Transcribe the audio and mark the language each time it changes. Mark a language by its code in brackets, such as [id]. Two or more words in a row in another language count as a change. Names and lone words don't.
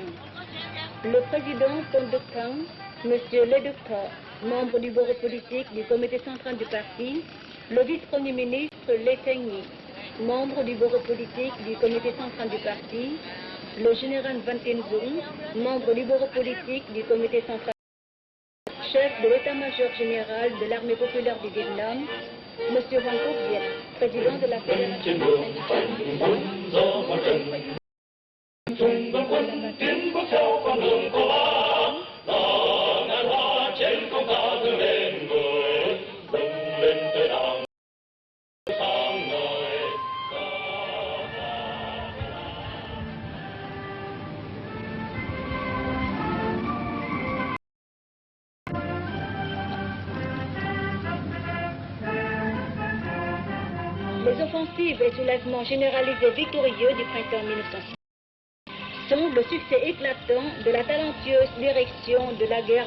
[fr] Le président Ton Duc Thang, Monsieur Le Duc Tho, membre du bureau politique du comité central du parti, le vice-premier ministre Le Teng Nhi, membre du bureau politique du comité central du parti, le général Van Tien Dung, membre du bureau politique du comité central, chef de l'état-major général de l'armée populaire du Vietnam, Monsieur Hoàng Quốc Việt, président de la fédération. [vi] Trung quân tiến bước theo con đường của Bác, là ngàn hoa trên không ta dâng lên người, dâng lên tới đàng sáng ngời. [fr] Les offensives et soulèvements généralisés victorieux du printemps 1960 sont le succès éclatant de la talentueuse direction de la guerre